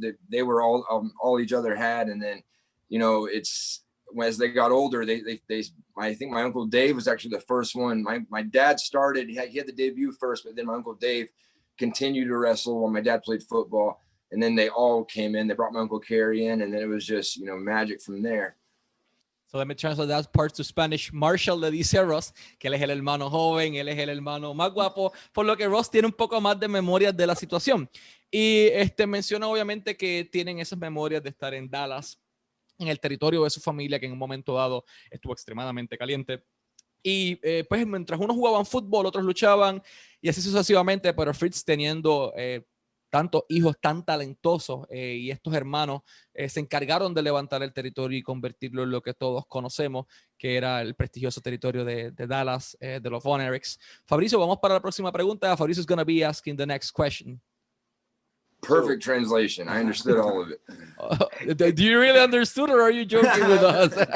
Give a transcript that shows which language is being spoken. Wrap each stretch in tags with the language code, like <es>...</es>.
<en>They were all each other had, and then it's as they got older, I think my Uncle Dave was actually the first one. My dad started, he had the debut first, but then my Uncle Dave continued to wrestle while my dad played football. and then they all came in. They brought my Uncle Kerry in, and then it was just, you know, magic from there. So let me translate that part to Spanish.</en> <es>Marshall le dice a Ross que él es el hermano joven, él es el hermano más guapo, por lo que Ross tiene un poco más de memorias de la situación. Y menciona obviamente que tienen esas memorias de estar en Dallas, en el territorio de su familia, que en un momento dado estuvo extremadamente caliente. Y pues mientras unos jugaban fútbol, otros luchaban y así sucesivamente, pero Fritz teniendo tantos hijos tan talentosos y estos hermanos se encargaron de levantar el territorio y convertirlo en lo que todos conocemos, que era el prestigioso territorio de Dallas, de los Von Erichs. Fabricio, vamos para la próxima pregunta.</es> <en>Fabricio is going to be asking the next question. Perfect translation. I understood all of it. Do you really understood, or are you joking with us?</en>